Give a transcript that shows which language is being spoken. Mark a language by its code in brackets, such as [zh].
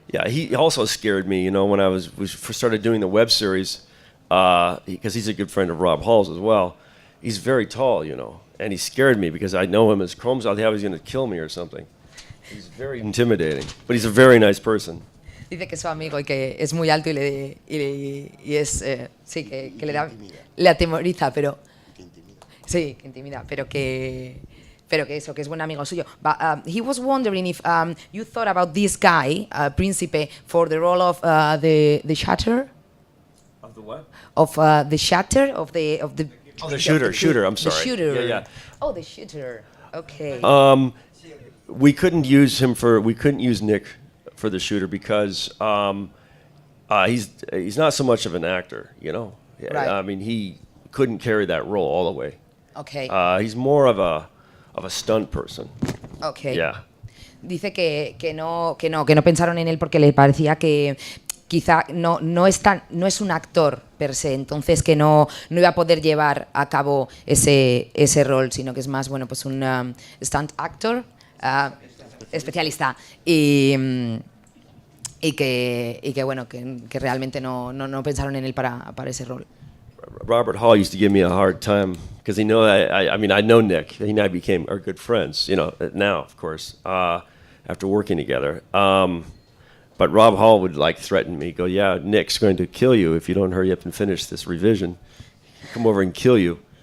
[en] Yeah, he also scared me, when I was started doing the web series, because he's a good friend of Rob Hall's as well. He's very tall, and he scared me because I know him as Chrome Skull. I thought he was going to kill me or something. He's very intimidating, but he's a very nice person. [es] Dice que es su amigo y que es muy alto y es sí que le atemoriza, pero sí, que intimida, pero que eso, que es buen amigo suyo. [en] But he was wondering if you thought about this guy, Príncipe, for the role of the shatter. Of the what? Of the shatter of the. Oh, the shooter. I'm sorry. The shooter. Yeah. Oh, the shooter. Okay. We couldn't use Nick for the shooter because he's not so much of an actor, Right. I mean, he couldn't carry that role all the way. Okay. He's more of a stunt person. Okay. Yeah. [es] Dice que no pensaron en él porque le parecía que quizá no es un actor per se, entonces que no iba a poder llevar a cabo ese rol, sino que es más, bueno, pues un stunt actor, especialista, y que bueno, que realmente no pensaron en él para ese rol. [en] Robert Hall used to give me a hard time because I know Nick. He and I are good friends, now, of course, after working together. But Rob Hall would threaten me, go, yeah, Nick's going to kill you if you don't hurry up and finish this revision. He'll come over and kill you.